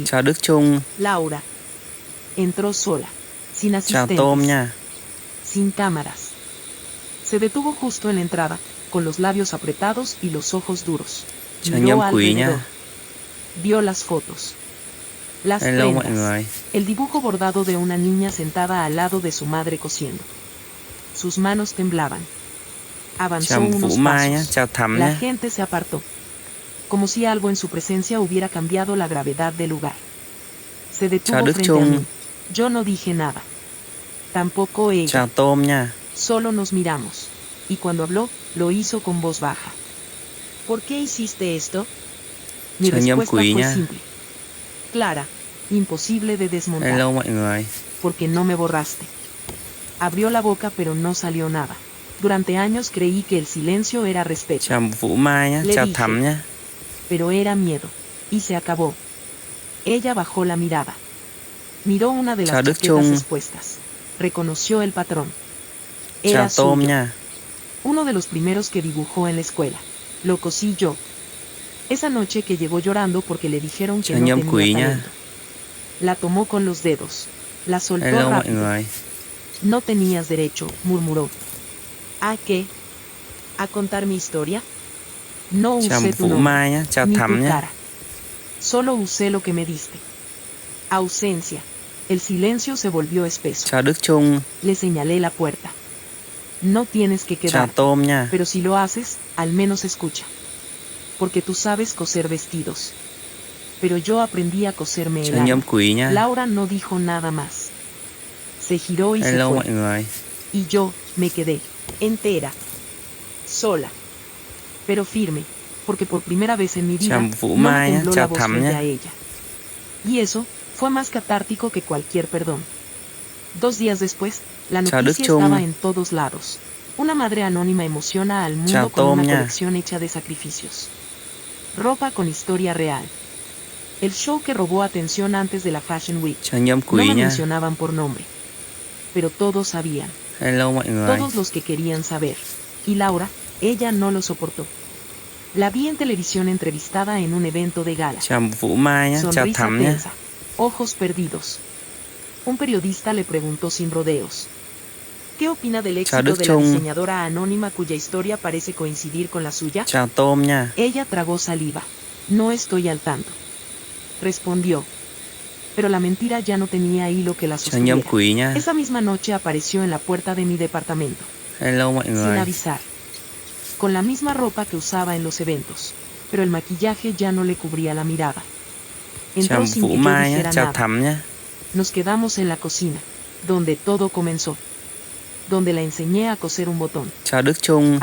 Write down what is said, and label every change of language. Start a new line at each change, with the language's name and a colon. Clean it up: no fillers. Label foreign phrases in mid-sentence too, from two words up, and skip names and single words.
Vietnamese: Chào Đức Trung.
Spanish: Laura. Entró sola, sin
Vietnamese: Chào
Spanish: asistentes,
Vietnamese: Tôm nha.
Spanish: sin cámaras. Se detuvo justo en la entrada, con los labios apretados y los ojos duros.
Vietnamese: Chào
Spanish: Miró
Vietnamese: Nhâm Quý
Spanish: alrededor.
Vietnamese: nha.
Spanish: Vio las fotos. Las
Vietnamese: Hello mọi
Spanish: prendas.
Vietnamese: người.
Spanish: El dibujo bordado de una niña sentada al lado de su madre cosiendo. Sus manos temblaban. Avanzó
Vietnamese: Chào
Spanish: unos
Vietnamese: Vũ Mai nhé.
Spanish: pasos.
Vietnamese: Chào Thắm
Spanish: La
Vietnamese: nhé.
Spanish: gente se apartó. Como si algo en su presencia hubiera cambiado la gravedad del lugar. Se detuvo
Vietnamese: Chào Đức
Spanish: frente a
Vietnamese: Trung.
Spanish: mí. Yo no dije nada. Tampoco ella.
Vietnamese: Chào Tôm nha.
Spanish: Solo nos miramos. Y cuando habló, lo hizo con voz baja. ¿Por qué hiciste esto? Mi
Vietnamese: Chào Nhâm
Spanish: respuesta
Vietnamese: Quý
Spanish: fue
Vietnamese: nha.
Spanish: simple. Clara, imposible de desmontar.
Vietnamese: Hello mọi người.
Spanish: Porque no me borraste. Abrió la boca pero no salió nada. Durante años creí que el silencio era respeto,
Vietnamese: Chào Vũ Mai nhé.
Spanish: Le
Vietnamese: Chào
Spanish: dije.
Vietnamese: Thắm nhé.
Spanish: pero era miedo. Y se acabó. Ella bajó la mirada. Miró una de las
Vietnamese: Chào Đức
Spanish: chaquetas
Vietnamese: Trung.
Spanish: expuestas. Reconoció el patrón.
Vietnamese: Chào
Spanish: Era
Vietnamese: Tôm
Spanish: suyo.
Vietnamese: nha.
Spanish: Uno de los primeros que dibujó en la escuela. Lo cosí yo. Esa noche que llegó llorando porque le dijeron que
Vietnamese: Chào
Spanish: no
Vietnamese: Nhâm Quý
Spanish: tenía
Vietnamese: nha.
Spanish: talento. La tomó con los dedos. La soltó
Vietnamese: Hello mọi
Spanish: rápido.
Vietnamese: người.
Spanish: No tenías derecho, murmuró. ¿A qué? ¿A contar mi historia? No
Vietnamese: Chào
Spanish: usé tu
Vietnamese: Vũ
Spanish: nombre,
Vietnamese: Mai nhé. Chào
Spanish: ni
Vietnamese: Thắm
Spanish: tu
Vietnamese: nhé.
Spanish: cara. Solo usé lo que me diste. Ausencia. El silencio se volvió espeso.
Vietnamese: Chào Đức Trung.
Spanish: Le señalé la puerta. No tienes que
Vietnamese: Chào
Spanish: quedar,
Vietnamese: Tôm nha.
Spanish: pero si lo haces, al menos escucha. Porque tú sabes coser vestidos. Pero yo aprendí a coserme el
Vietnamese: Chào Nhâm
Spanish: alma.
Vietnamese: Quý nha.
Spanish: Laura no dijo nada más. Se giró y se
Vietnamese: Hello
Spanish: fue.
Vietnamese: mọi người.
Spanish: Y yo me quedé, entera, sola, pero firme, porque por primera vez en mi vida
Vietnamese: Chào
Spanish: no
Vietnamese: Vũ
Spanish: me
Vietnamese: Mai nhé.
Spanish: tembló la
Vietnamese: Chào
Spanish: voz
Vietnamese: Thắm
Spanish: frente
Vietnamese: nhé.
Spanish: a ella. Y eso fue más catártico que cualquier perdón. 2 días después, la
Vietnamese: Chào Đức
Spanish: noticia
Vietnamese: Trung.
Spanish: estaba en todos lados. Una madre anónima emociona al mundo
Vietnamese: Chào
Spanish: con
Vietnamese: Tôm
Spanish: una
Vietnamese: nha.
Spanish: colección hecha de sacrificios. Ropa con historia real. El show que robó atención antes de la Fashion Week.
Vietnamese: Chào Nhâm
Spanish: No
Vietnamese: Quý
Spanish: me
Vietnamese: nha.
Spanish: mencionaban por nombre. Pero todos sabían.
Vietnamese: Hello mọi người.
Spanish: Todos los que querían saber. Y Laura, ella no lo soportó. La vi en televisión entrevistada en un evento de gala.
Vietnamese: Chào Vũ Mai nhé. Chào
Spanish: Sonrisa
Vietnamese: Thắm nhé.
Spanish: tensa. Ojos perdidos. Un periodista le preguntó sin rodeos. ¿Qué opina del éxito
Vietnamese: Đức
Spanish: de la
Vietnamese: Trung.
Spanish: diseñadora anónima cuya historia parece coincidir con la suya?
Vietnamese: Chào Tôm nha.
Spanish: Ella tragó saliva. No estoy al tanto. Respondió. Pero la mentira ya no tenía hilo que la
Vietnamese: Chào Nhâm
Spanish: sostuviera.
Vietnamese: Quý nha.
Spanish: Esa misma noche apareció en la puerta de mi departamento.
Vietnamese: Hello mọi
Spanish: Sin
Vietnamese: người.
Spanish: avisar. Con la misma ropa que usaba en los eventos. Pero el maquillaje ya no le cubría la mirada.
Vietnamese: Chào
Spanish: Entró sin
Vietnamese: Vũ
Spanish: que yo
Vietnamese: Mai nhé.
Spanish: dijera
Vietnamese: Chào
Spanish: nada.
Vietnamese: Thắm nhé.
Spanish: Nos quedamos en la cocina, donde todo comenzó. Donde la enseñé a coser un botón,
Vietnamese: Chào Đức Trung.